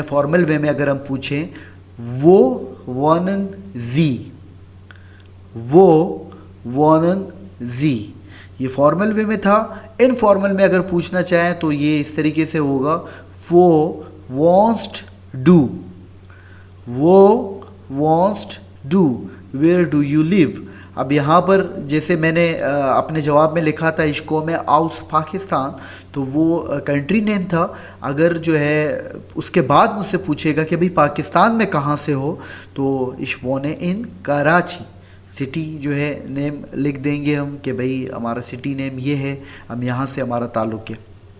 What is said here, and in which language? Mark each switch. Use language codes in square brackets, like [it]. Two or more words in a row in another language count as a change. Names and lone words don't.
[en] formal way [hi] में अगर हम पूछें, [de] Wo wohnen Sie, Wo wohnen Sie, [hi] ये [en] formal way [hi] में था। इनफॉर्मल में अगर पूछना चाहें तो ये इस तरीके से होगा, [de] Wo wohnst du, Wo wohnst du, [en] where do you live. [hi] अब यहाँ पर जैसे मैंने अपने जवाब में लिखा था [de] Ich komme aus Pakistan, [hi] तो वो [en] country name [hi] था। अगर जो है उसके बाद मुझसे पूछेगा कि भाई पाकिस्तान में कहाँ से हो, तो [de] Ich wohne in Karachi, [hi] सिटी जो है नेम लिख देंगे हम कि भाई हमारा [en] city name [hi] ये है, हम यहाँ से हमारा ताल्लुक़ है।